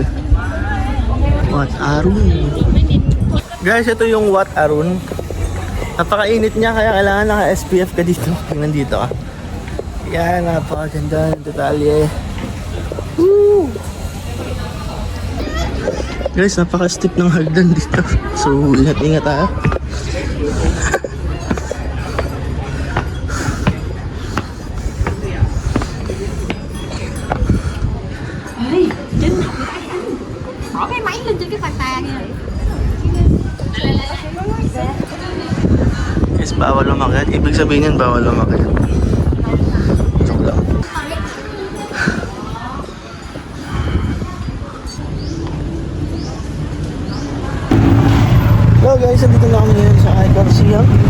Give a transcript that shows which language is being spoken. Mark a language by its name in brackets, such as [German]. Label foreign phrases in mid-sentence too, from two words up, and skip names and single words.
[Filipino] Wat Arun. Guys, ito yung Wat Arun. Napakainit niya kaya kailangan naka-SPF ka dito. Tingnan dito ah. Yan, napakaganda ng detalye. Woo! Guys, napaka-steep ng hagdan dito. So, ingat-ingat ah. [Vietnamese] Bỏ cái máy lên trên cái phàn tà kìa. [Filipino] Guys, bawal lumakit. Ibig sabihin yan, bawal lumakit. Joke lang. [English] Hello guys, [Filipino] nandito na kami ngayon sa Icon Siam.